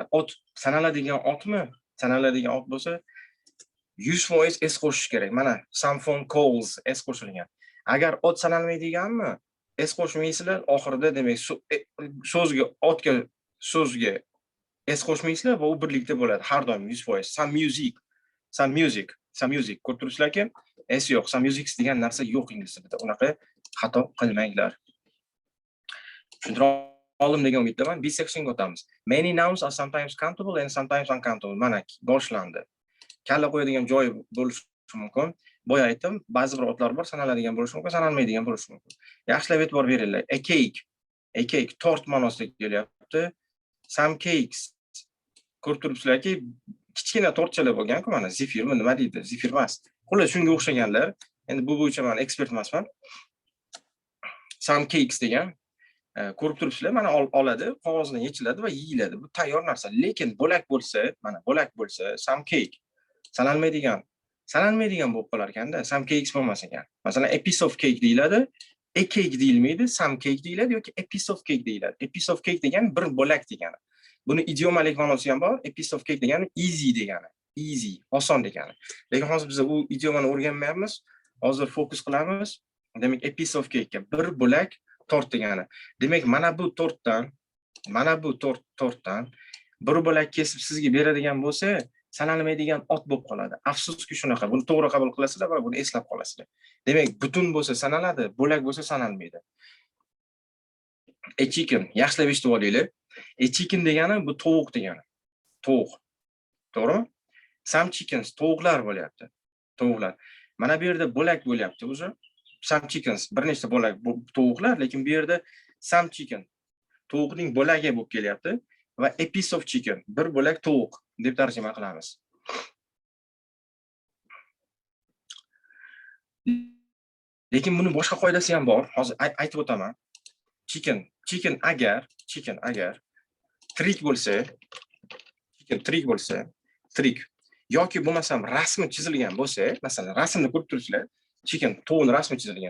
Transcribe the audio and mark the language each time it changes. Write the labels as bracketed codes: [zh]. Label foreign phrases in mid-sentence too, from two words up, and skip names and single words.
[uz] Ot sanaladigan otmi? Sanaladigan ot bo'lsa 100% s qo'shish kerak. Mana [en] some phone calls [uz] s qo'shilgan. Agar ot sanalmaydiganmi? S qo'shmaysizlar, oxirida demak so'zga s qo'shmaysizlar va u birlikda bo'ladi har doim 100%. [en] Some music. [uz] Ko'rib turibsizlarki, s yo'q. [en] Some music [uz] degan narsa yo'q ingliz tilida. Unaqa xato qilmanglar. Tushuntirib oldim degan umiddaman. B sectionga o'tamiz. [en] Many nouns are sometimes countable and sometimes uncountable. [uz] Mana boshlandi. kalla qo'yadigan joyi bo'lishi mumkin. Boya aytdim, ba'zi bir otlar bor, sanaladigan bo'lishi mumkin, sanalmaydigan bo'lishi mumkin. Yaxshilab e'tibor beringlar. [en] A cake [uz] tort ma'nosida kelyapti. [en] Some cakes [uz] ko'rib turibsizlarki, kichkina tortchalar bo'lgan-ku, mana zefirmi nima deydi? Zefir emas. Xullas shunga o'xshaganlar. Endi bu bo'yicha men ekspert emasman. [en] Some cakes [uz] degan ko'rib turibsizlar, mana oladi, qog'ozdan yechiladi va yeyiladi. Bu tayyor narsa. Lekin bo'lak bo'lsa, mana bo'lak bo'lsa, [en] some cake [uz] sanalmaydigan bo'lib qolar ekanda, [en] some cakes [uz] bo'lmas ekan. Masalan, [en] a piece of cake deyiladi, a cake deyilmaydi, some cake [uz] deyiladi yoki [en] a piece of cake deyiladi. A piece of cake [uz] degan bir bo'lak degani. Buni idiomalik ma'nosi ham bor. [en] A piece of cake [uz] degani easy degani. Easy, oson degani. Lekin hozir biz u idiomani o'rganmayapmiz. Hozir fokus qilamiz. Demak, [en] a piece of cake [uz] ga bir bo'lak tort degani. Demak, mana bu tortdan bir bo'lak kesib sizga beradigan bo'lsa, sanalmaydigan ot bo'lib qoladi. Afsuski shunaqa. Buni to'g'ri qabul qilasizlar va buni eslab qolasizlar. Demak, butun bo'lsa sanaladi, bo'lak bo'lsa sanalmaydi. [en] A chicken, [uz] yaxshilab eshitib olinglar. [en] A chicken [uz] degani bu tovuq degani. Tovuq. To'g'rimi? [en] Some chickens, [uz] tovuqlar bo'lyapti. Tovuqlar. Mana bu yerda bo'lak bo'lyapti o'zi. [en] Some chickens, [uz] bir nechta bo'lak tovuqlar, lekin bu yerda [en] some chicken [uz] tovuqning bo'lagi bo'lib kelyapti va [en] a piece of chicken, [uz] bir bo'lak tovuq deb tarjima qilamiz. Lekin buni boshqa qoidasi ham bor. Hozir aytib o'taman. Chicken agar tirik bo'lsa, yoki bo'lmasam rasmi chizilgan bo'lsa, masalan, rasmni ko'rib turibsizlar, chicken tovuqning rasmi chizilgan.